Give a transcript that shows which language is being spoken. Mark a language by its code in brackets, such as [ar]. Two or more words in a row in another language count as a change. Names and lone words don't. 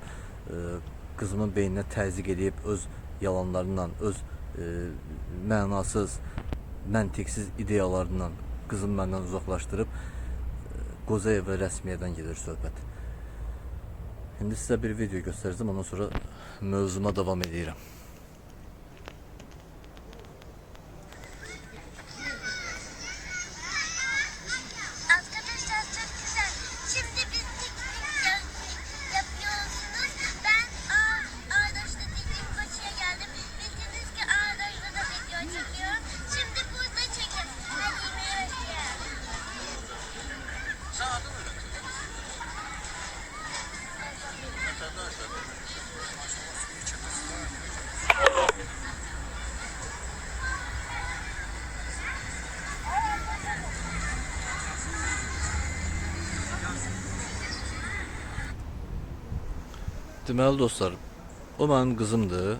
[az] Qızımın beyninə təzyiq edib öz yalanlarından, öz mənasız, məntiqsiz ideyalarından qızımı məndən uzaqlaşdırıb Qozayev və rəsmiyyədən gedir söhbət. İndi sizə bir video göstərəcəm, ondan sonra mövzuma davam edirəm. [tr] Arkadaşlar çok güzel. Şimdi biz piknik yapıyorsunuz. Ben Ağdaş'ta dediğim koşuya geldim. Bildiniz ki Ağdaş'ta da video çekiyorum. Şimdi burada çekin. Hadi yemeğe. Sen adın öyle. Arkadaşlar. [az] Deməli dostlar, o mənim qızımdır.